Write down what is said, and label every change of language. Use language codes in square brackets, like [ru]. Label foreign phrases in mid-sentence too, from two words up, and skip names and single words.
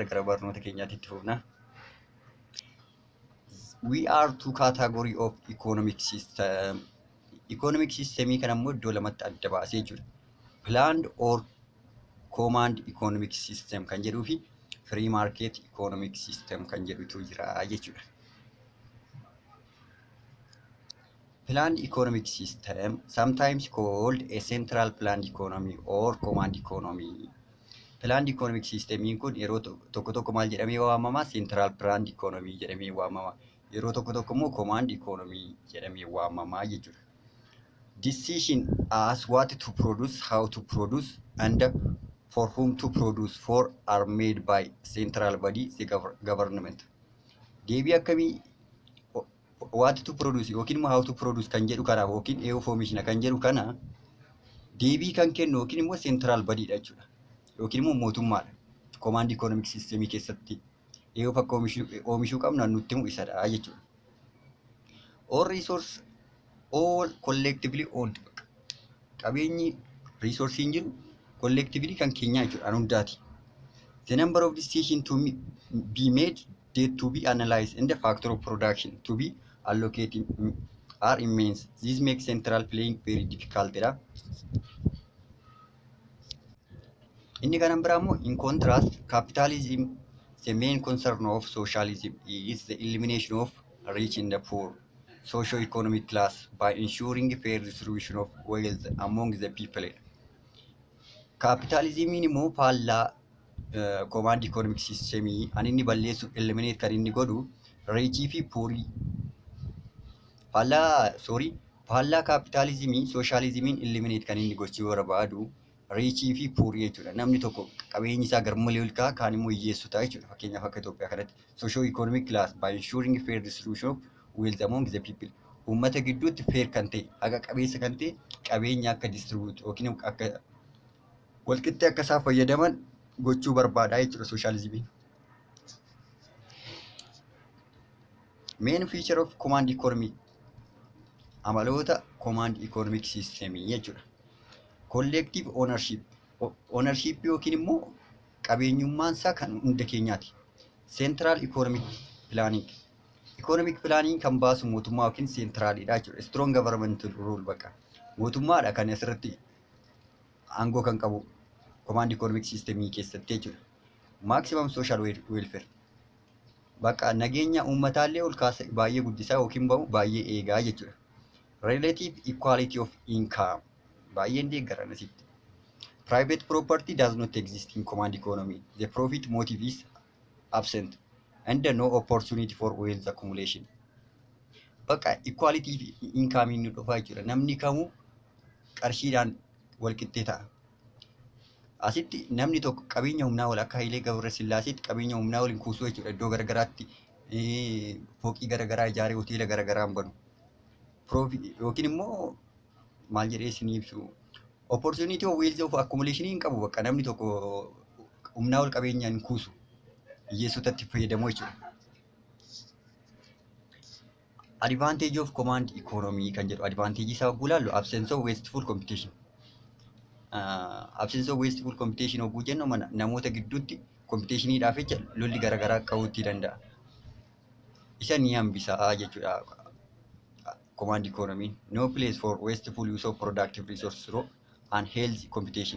[om] Gara barnoota keenyaatti itti fufna. [en] We are two category of economic system. Economic systemii [om] kana immoo iddoo lamatti adda baasee jira. [en] Planned or command economic system [om] kan jedhuu fi [en] free market economic system [om] kan jedhutu jira jechuudha. [en] Planned economic system, sometimes called a central planned economy or command economy. [om] Planned economic system kun yeroo tokko maal jedhamee waamama? [en] Central planned economy [om] jedhamee waamama. Yeroo tokko immoo [en] command economy [om] jedhamee waamama jechuudha. [en] Decision as what to produce, how to produce, and for whom to produce for are made by central body, the government. [om] Deebii akkamii [en] what to produce [om] yookiin immoo [en] how to produce [om] kan jedhu kanaaf yookiin eenyuuf oomishna kan jedhu kana deebii kan kennu yookiin immoo central body dha jechuudha. Yookiin immoo mootummaadha. [en] Command economic system [om] keessatti eenyuuf akka oomishuu qabnu nutti himu isadha jechuudha. [en] All resource all collectively owned. [om] Qabeenyi resource jiru collectively kan keenya jechuudha hundaati. [en] The number of decisions to be made data to be analyzed and the factor of production to be allocated are immense. This makes central planning very difficult. [om] Inni kanan biraa immoo [en] in contrast capitalism the main concern of socialism is the elimination of rich and the poor socio-economic class by ensuring fair distribution of wealth among the people. [om] Capitalismiin immoo faallaa [en] command economic systemii [om] ani inni balleessu eliminate kan inni godhu riichii fi puurii faallaa capitalismii socialismiin eliminate kan inni gochuu barbaadu riichii fi puurii jechuudha. Namni tokko qabeenyi isaa garmalee ol ka'a kaan immoo hiyyeessu ta'a jechuudha. Fakkeenyaaf akka Itoophiyaa kanatti [en] socio-economic class by ensuring fair distribution of wealth among the people. [om] Uummata gidduutti fair kan ta'e, haqa qabeessa kan ta'e qabeenya akka distribute yookiin akka walqixxee akka isaan fayyadaman gochuu barbaada jechuudha sooshaalizimiin. [en] Main feature of command economy amaloota command economic systemii jechuudha. Collective ownership [om] yookiin immoo qabeenyummaan isaa kan hunda keenyaati. [en] Central economic planning [om] kan baasu mootummaa yookiin centraalidha jechuudha. [en] Strong governmental rule [om] bakka mootummaadha kan asirratti aangoo kan qabu [en] command economic systemii [om] keessatti jechuudha. [en] Maximum social welfare [om] bakka nageenya uummataallee ol kaasa baay'ee guddisaa yookiin baay'ee eegaa jechuudha. [en] Relative equality of income [om] baay'een deeggaran asitti. [en] Private property does not exist in command economy. The profit motive is absent and no opportunity for wealth accumulation. [om] Bakka equality fi income inni dhufaa jechuudha. Namni kamuu qarshiidhaan walqixxee ta'a. Asitti namni tokko qabeenya humnaa ol akka Hayilee Gabrasillaaseetti qabeenya humnaa ol hin kuusu jechuudha. Iddoo garagaraatti fooqii garagaraa ijaaree hoteela garagaraan banu. Yookiin immoo maal jedhee isin ibsu [en] opportunity of wealth of accumulation [om] hin qabu bakka namni tokko humnaa ol qabeenyaan hin kuusu hiyyeessotatti fayyadamu jechuudha. [en] Advantage of command economy [om] kan jedhu [en] advantage [om] isaa yogguu ilaallu [en] absence of wasteful competition. [om] Absence of wasteful competition yogguu jennu namoota gidduutti competitioniidhaaf jecha lolli garagaraa qabuutti danda'a. Isa ni hambisaa jechuudha. [en] Command economy no place for wasteful use of productive resources through unhealthy competition.